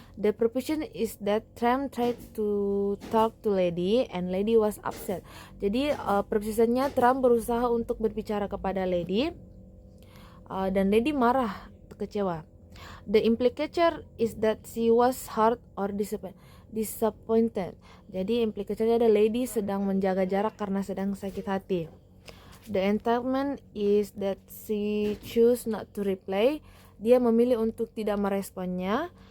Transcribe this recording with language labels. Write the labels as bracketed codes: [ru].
[en] The preposition is that Tram tried to talk to lady and lady was upset. [id] Jadi prepositionnya Tram berusaha untuk berbicara kepada lady dan lady marah, kecewa. [en] The implicator is that she was hurt or disappointed. [id] Jadi implikatornya ada lady sedang menjaga jarak karena sedang sakit hati. [en] The entailment is that she choose not to reply. [id] Dia memilih untuk tidak meresponnya.